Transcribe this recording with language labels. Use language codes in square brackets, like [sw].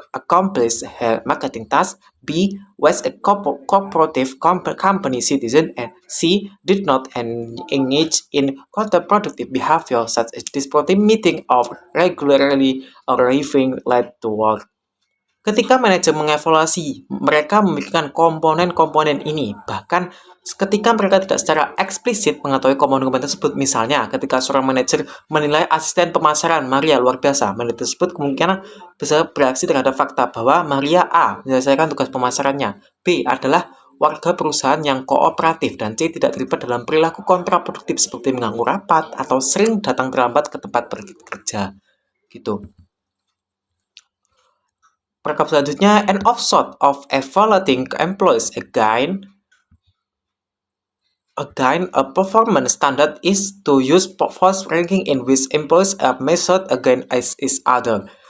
[en] accomplished her marketing task, B. was a cooperative company citizen, and C. did not engage in counterproductive behavior such as disrupting meeting or regularly arriving late to work. [id] Ketika manajer mengevaluasi, mereka memikirkan komponen-komponen ini. Bahkan ketika mereka tidak secara eksplisit mengetahui komponen-komponen tersebut, misalnya ketika seorang manajer menilai asisten pemasaran Maria luar biasa, manajer tersebut kemungkinan bisa bereaksi terhadap fakta bahwa Maria A menyelesaikan tugas pemasarannya, B adalah warga perusahaan yang kooperatif, dan C tidak terlibat dalam perilaku kontraproduktif seperti mengganggu rapat atau sering datang terlambat ke tempat bekerja. Gitu. Perkap selanjutnya, [en] an offshoot of evaluating employees again a performance standard is to use force ranking in which employees are measured against each other.